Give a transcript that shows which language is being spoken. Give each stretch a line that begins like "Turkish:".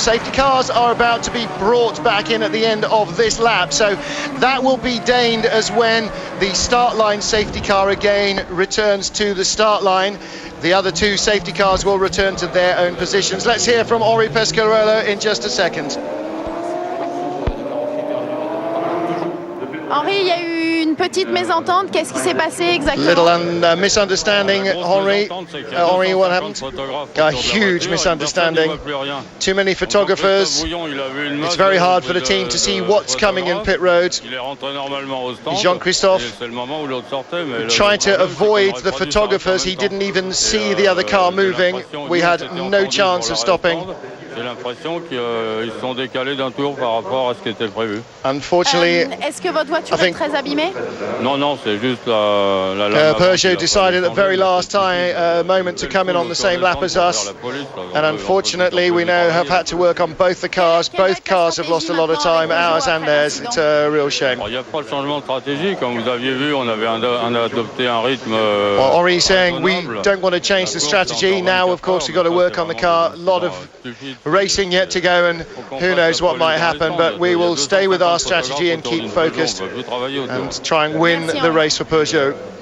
English: Safety cars are about to be brought back in at the end of this lap, so that will be deigned as when the start line safety car again returns to the start line. The other two safety cars will return to their own positions. Let's hear from Henri Pescarolo in just a second.
French: Henri, il y a eu une petite mésentente. Qu'est-ce qui s'est passé exactement?
English: Little misunderstanding, Henri. Henri, what happened? A huge misunderstanding. Too many photographers. It's very hard for the team to see what's coming in pit road. Jean-Christophe trying to avoid the photographers. He didn't even see the other car moving. We had no chance of stopping.
French: J'ai l'impression qu'ils sont décalés d'un tour par rapport à ce qui était prévu.
English: Unfortunately,
French: est-ce que votre voiture est très abîmée? Non, c'est juste la
English: Peugeot decided at the very last moment to come in on the same lap as us, and unfortunately we now have had to work on both the cars. Both cars have lost a lot of time, ours and theirs. It's a real shame.
French: Il n'y a pas de changement de stratégie, comme vous aviez vu, on avait adopté un rythme.
English: Well, Henri saying we don't want to change the strategy. Now, of course, we've got to work on the car. A lot of racing yet to go, and who knows what might happen, but we will stay with our strategy and keep focused and try and win the race for Peugeot.